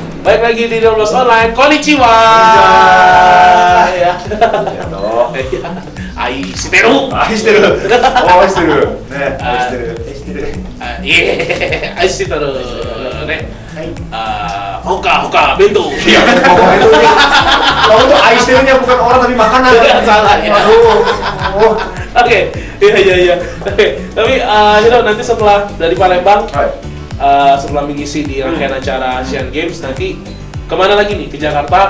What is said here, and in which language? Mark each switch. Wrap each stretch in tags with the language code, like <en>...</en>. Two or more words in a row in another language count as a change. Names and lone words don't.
<id>Balik lagi di 12 Online.</id> <ja>Konnichiwa. Ya. 愛してる. 愛してる。おっ、してる. ね、愛してる. 愛してる。ね。ほか弁当. いや、ほか弁当.</ja> <id>Kamu tuh ai shiterunya bukan orang tapi makanan. Salah ya. Aduh. Oke. Iya. Oke. Tapi Hiro nanti setelah dari Palembang, setelah mengisi di rangkaian acara Asian Games, nanti kemana lagi nih? Ke Jakarta?</id>